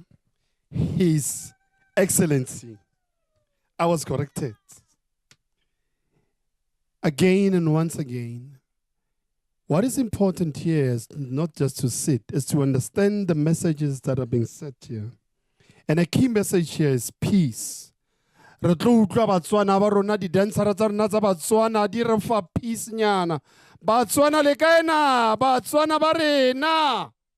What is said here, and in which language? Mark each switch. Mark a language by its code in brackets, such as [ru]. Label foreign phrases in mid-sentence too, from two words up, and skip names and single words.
[en] His Excellency. I was corrected. Again and once again, what is important here is not just to sit, is to understand the messages that are being said here. And a key message here is peace. [tn] Re tlo utlwa Batswana ba rona di-dancera tsa rona tsa Batswana di re fa peace nyana. Batswana le kae na? Batswana ba rena.